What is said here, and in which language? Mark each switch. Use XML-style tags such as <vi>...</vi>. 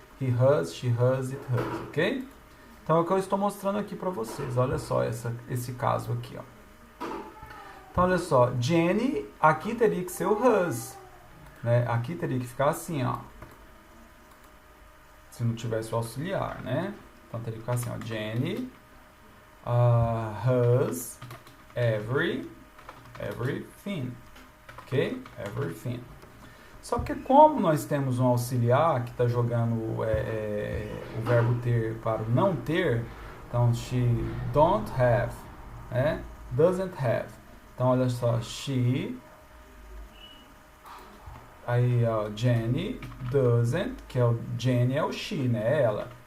<en>He has, she has, it has, ok?</en> <pt>Então é o que eu estou mostrando aqui para vocês. Olha só esse caso aqui, ó. Então olha só, Jenny, aqui teria que ser o has, né? Aqui teria que ficar assim, ó. Se não tivesse o auxiliar, né? Então teria que ficar assim, ó.</pt> <en>Jenny has everything, ok? Everything.</en> <pt>Só que como nós temos um auxiliar que está jogando o verbo ter para o não ter, então</pt> <en>she don't have,</en> <pt>né?</pt> <en>Doesn't have.</en> <pt>Então olha só, she, aí ó, Jenny doesn't, que é o Jenny é o she, né? Ela.</pt>